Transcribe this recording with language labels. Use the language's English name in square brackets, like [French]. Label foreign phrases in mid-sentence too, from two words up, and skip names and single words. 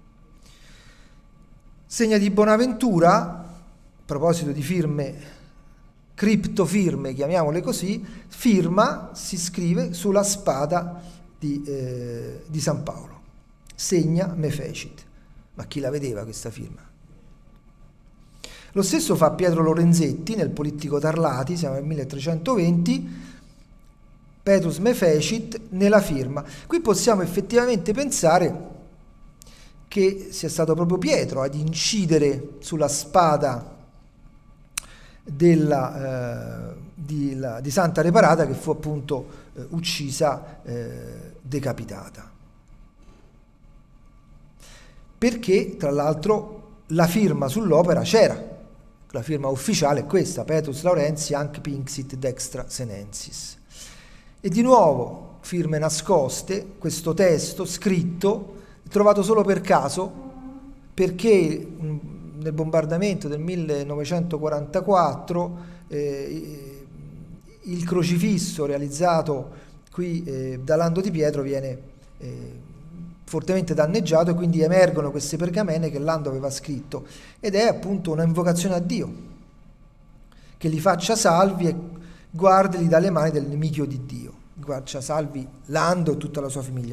[Italian] Segna di Bonaventura, a proposito di firme, criptofirme, chiamiamole così, firma si scrive sulla spada di San Paolo, segna [Latin] me fecit, [Italian] ma chi la vedeva questa firma? Lo stesso fa Pietro Lorenzetti nel Polittico Tarlati, siamo nel 1320, [Latin] Petrus me fecit [Italian] nella firma. Qui possiamo effettivamente pensare che sia stato proprio Pietro ad incidere sulla spada di Santa Reparata, che fu appunto uccisa, decapitata. Perché tra l'altro la firma sull'opera c'era, la firma ufficiale è questa, [Latin] Petrus Laurenzii hanc pinxit dextra senensis. [Italian] E di nuovo firme nascoste, questo testo scritto, trovato solo per caso, perché nel bombardamento del 1944 il crocifisso realizzato qui da Lando Di Pietro viene fortemente danneggiato, e quindi emergono queste pergamene che Lando aveva scritto, ed è appunto una invocazione a Dio, che li faccia salvi e guardili dalle mani del nemico di Dio, faccia salvi Lando e tutta la sua famiglia.